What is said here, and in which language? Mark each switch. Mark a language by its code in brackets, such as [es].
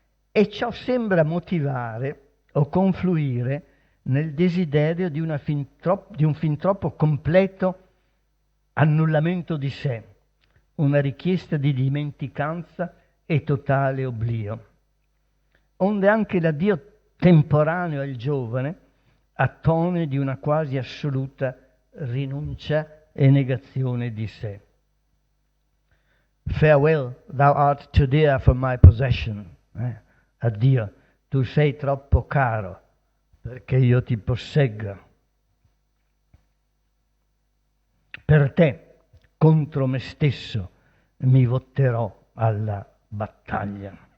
[it] E ciò sembra motivare o confluire nel desiderio di un fin troppo completo annullamento di sé, una richiesta di dimenticanza e totale oblio, onde anche l'addio temporaneo al giovane attone di una quasi assoluta rinuncia e negazione di sé. [en] Farewell, thou art too dear for my possession. [it] Addio, tu sei troppo caro perché io ti possegga. Per te, contro me stesso, mi votterò alla battaglia.